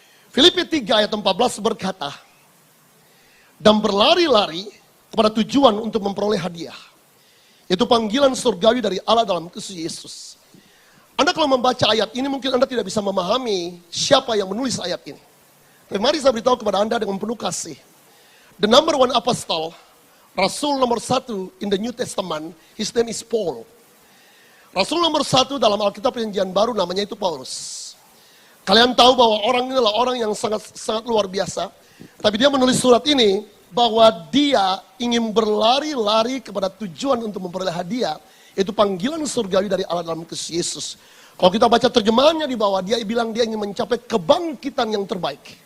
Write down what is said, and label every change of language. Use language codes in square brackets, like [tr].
[id] Filipi 3 ayat 14 berkata, dan berlari-lari kepada tujuan untuk memperoleh hadiah. Itu panggilan surgawi dari Allah dalam Kristus Yesus. Anda kalau membaca ayat ini mungkin Anda tidak bisa memahami siapa yang menulis ayat ini. Tapi mari saya beritahu kepada Anda dengan penuh kasih. [en] The number one apostle, [id] Rasul nomor 1 [en] in the New Testament, his name is Paul. [id] Rasul nomor 1 dalam Alkitab Perjanjian Baru namanya itu Paulus. Kalian tahu bahwa orang ini adalah orang yang sangat luar biasa. Tapi dia menulis surat ini bahwa dia ingin berlari-lari kepada tujuan untuk memperoleh hadiah. Itu panggilan surgawi dari Allah dalam Kristus Yesus. Kalau kita baca terjemahannya di bawah, dia bilang dia ingin mencapai kebangkitan yang terbaik.